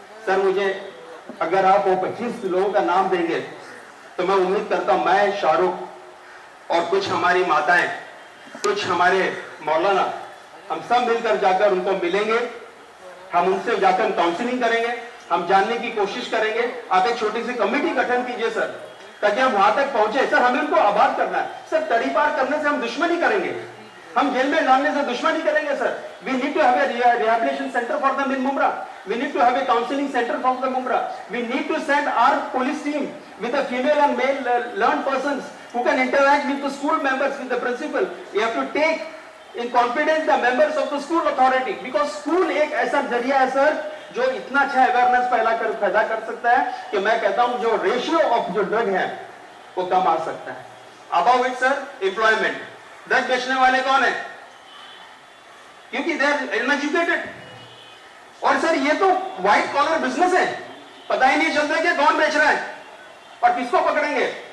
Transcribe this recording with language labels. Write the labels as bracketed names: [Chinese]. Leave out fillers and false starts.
[Hindi] Sir मुझे अगर आप वो 25 लोगों का नाम देंगे तो मैं उम्मीद करता हूं मैं, शाहरुख और कुछ हमारी माताएं, कुछ हमारे मौलाना, हम सब मिलकर जाकर उनको मिलेंगे, हम उनसे जाकर काउंसलिंग करेंगे, हम जानने की कोशिश करेंगे। आप एक छोटी सी कमेटी गठन कीजिए सर, ताकि हम वहां तक पहुंचे। सर हमें उनको आबाद करना है सर, तड़ी पार करने से हम दुश्मनी करेंगे, हम जेल में डालने से दुश्मनी करेंगे sir. [English] We need to have a rehabilitation center for them in Mumra. We need to have a counseling center for the Mumra. We need to send our police team with a female and male learned persons who can interact with the school members, with the principal. We have to take in confidence the members of the school authority, because school [Hindi] एक ऐसा जरिया है sir जो इतना अच्छा awareness पैदा कर सकता है कि मैं कहता हूं जो रेशियो ऑफ जो ड्रग है वो कम आ सकता है। [English] about it [Hindi] sir, employment, drug बेचने वाले कौन है? क्योंकि [English] They are uneducated. [Hindi] और सर ये तो व्हाइट कॉलर बिजनेस है, पता ही नहीं चलता कि कौन बेच रहा है और किसको पकड़ेंगे।